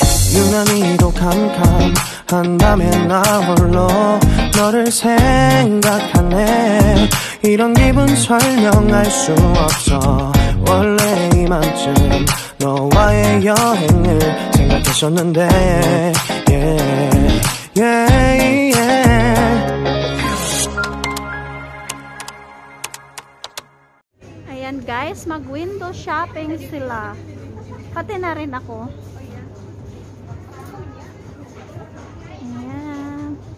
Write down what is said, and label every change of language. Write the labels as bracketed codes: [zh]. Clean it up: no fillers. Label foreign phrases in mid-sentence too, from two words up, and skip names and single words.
[ko] 유난히도 캄캄한 밤에 나 홀로 너를 생각하네. 이런 기분 설명할 수 없어. 원래 이맘쯤 너와의 여행을 생각했었는데 [tl] Ayan guys, mag [en] window shopping [tl] sila. Pati na rin ako. Ayan.